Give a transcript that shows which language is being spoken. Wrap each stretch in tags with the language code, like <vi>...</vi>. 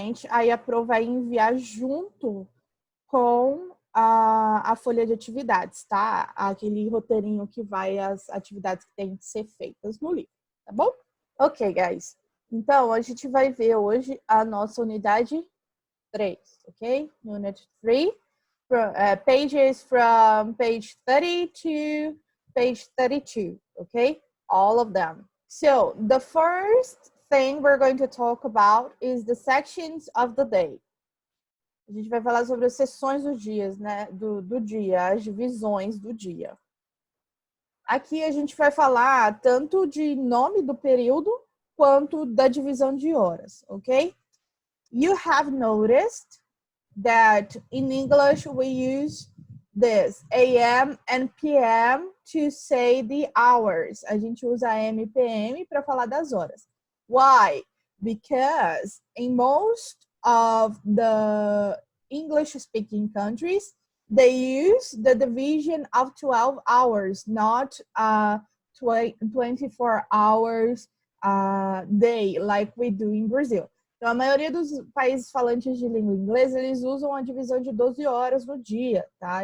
<pt>Aí a Pro vai enviar junto com a folha de atividades, tá? Aquele roteirinho que vai as atividades que têm que ser feitas no livro, tá bom?</pt> <en>Ok, guys.</en> <pt>Então, a gente vai ver hoje a nossa unidade 3, ok?</pt> <en>Unit 3, pages from page 30 to page 32, okay? All of them. So, the first thing we're going to talk about is the sections of the day.</en> <pt>A gente vai falar sobre as sessões dos dias, né? Do dia, as divisões do dia. Aqui a gente vai falar tanto de nome do período quanto da divisão de horas, ok?</pt> <en>You have noticed that in English we use this AM and PM to say the hours.</en> <pt>A gente usa AM e PM para falar das horas.</pt> <en>Why? Because in most of the English-speaking countries, they use the division of 12 hours, not 24 hours a day, like we do in Brazil.</en> <pt>Então, a maioria dos países falantes de língua inglesa, eles usam a divisão de 12 horas no dia, tá?</pt>